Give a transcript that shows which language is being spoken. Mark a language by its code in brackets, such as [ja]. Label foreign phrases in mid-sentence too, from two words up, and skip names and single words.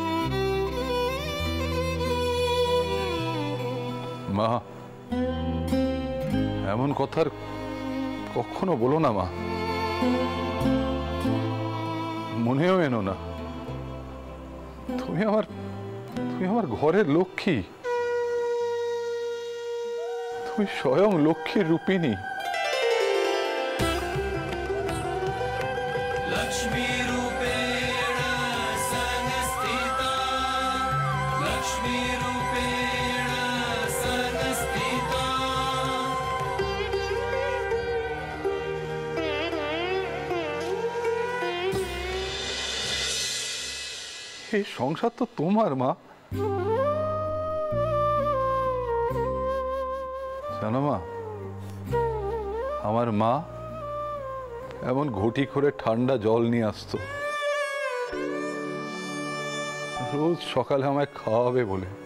[bn] মা, এমন কথা কখনো বলো না মা, মনেও এনো না। তুমি আমার ঘরের লক্ষ্মী, তুমি স্বয়ং লক্ষ্মীর রূপিণী। [sa] लक्ष्मी रूपेण संस्थिता, लक्ष्मी रूपेण संस्थिता। [bn] এই সংসার তো তোমার মা। জানো মা, আমার মা এমন ঘটি করে ঠান্ডা জল নিয়ে আসতো রোজ সকালে আমায় খাওয়াবে বলে।